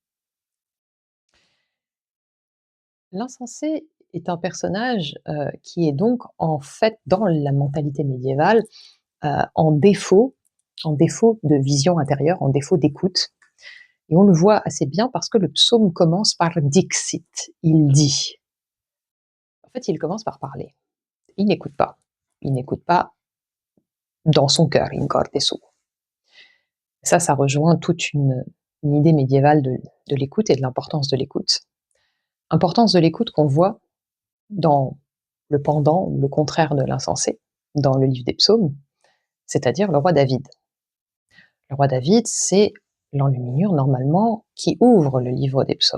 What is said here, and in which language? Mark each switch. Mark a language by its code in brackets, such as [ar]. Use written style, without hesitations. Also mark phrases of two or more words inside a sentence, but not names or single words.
[fr] L'insensé est un personnage qui est donc en fait dans la mentalité médiévale en défaut de vision intérieure, en défaut d'écoute. Et on le voit assez bien parce que le psaume commence par Dixit, il dit. En fait, il commence par parler. Il n'écoute pas. Il n'écoute pas dans son cœur, [la] in corde suo. [fr] Ça rejoint toute une idée médiévale de l'écoute et de l'importance de l'écoute. Importance de l'écoute qu'on voit dans le pendant ou le contraire de l'insensé, dans le livre des psaumes, c'est-à-dire le roi David. Le roi David, c'est l'enluminure normalement qui ouvre le livre des psaumes.